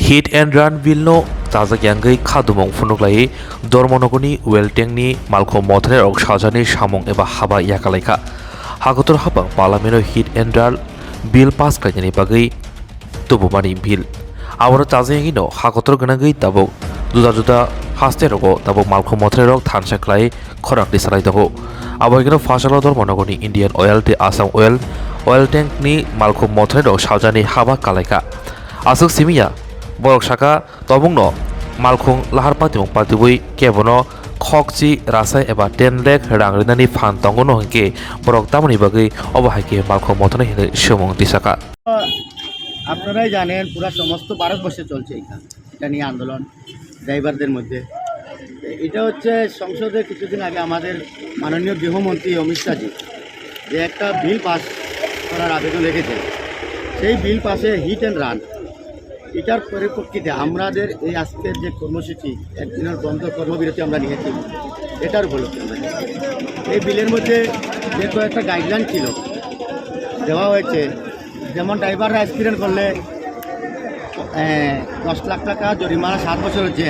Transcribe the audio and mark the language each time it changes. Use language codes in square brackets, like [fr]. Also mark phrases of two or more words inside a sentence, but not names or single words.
[en] Hit and run bill [trp] no tajakyangai khadumong funuklai dormonogoni weltengni malko mothrer ok sajani samong eba haba yakalaika hagotor haba [en] parliament hit and run bill pass [trp] kaini bagai tubumani bill awara tajakyangi no hagotor ganangai tabok juda hasterogo tabok malko mothrer ok thansaklai khorakni salai dago abaigino fasalo dormonogoni Indian Oil te Assam oil tank ni malko mothrer ok sajani haba kalaika asuk simia borok saka tobungno malkhung lahar patimung patibui kebono khokchi rasai eba 10 lakh rangrinani phan tongono hingke borok tamani bagai obahaike malkhung motone hine সমং দিশাকা [bn] আপনারাই জানেন পুরো সমস্ত ভারতবর্ষে চলছে এটা নিয়ে আন্দোলন ড্রাইভারদের মধ্যে। এটা হচ্ছে সংসদে কিছুদিন আগে আমাদের মাননীয় গৃহমন্ত্রী অমিত শাহজি যে একটা বিল পাস করার আবেদন রেখেছেন, সেই বিল পাশে [en] hit and run [bn] এটার পরিপ্রেক্ষিতে আমাদের এই আজকের যে কর্মসূচি একদিনের বন্ধ কর্মবিরতি আমরা নিয়েছি, এটার উপলক্ষে আমরা এই বিলের মধ্যে যে কয়েকটা গাইডলাইন ছিল দেওয়া হয়েছে, যেমন ড্রাইভাররা অ্যাক্সিডেন্ট করলে 10 লাখ টাকা জরিমানা 7 বছরের জেল।